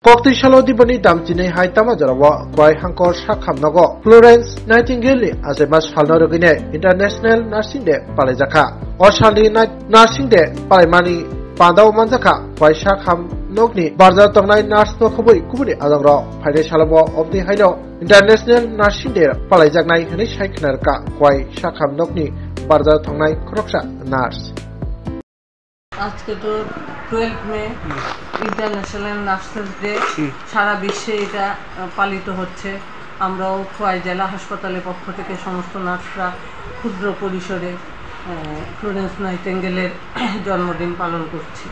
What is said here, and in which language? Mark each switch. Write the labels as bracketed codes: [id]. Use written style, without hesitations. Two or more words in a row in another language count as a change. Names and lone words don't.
[trp] Koktisalo dibani damchine haitama jarawa kwai hangkor sakhamnago Florence Nightingale asemas falnorogine International Nursing Day palajaka Osali Nursing Day palaimani pandau manjaka kwai sakham nokni barja tongnai nurse no khobui kubuni adangro phaide salabo obni haino International Nursing Day palaijaknai hini saikhnarka kwai sakham nokni barja tongnai khoroksa nurse [bn] আজকে তো 12 মে ইন্টারন্যাশনাল নার্সেস ডে সারা বিশ্বে এটা পালিত হচ্ছে। আমরাও খোয়াই জেলা হাসপাতালের পক্ষ থেকে সমস্ত নার্সরা ক্ষুদ্র পরিসরে ফ্লোরেন্স নাইটিঙ্গেলের জন্মদিন পালন করছি।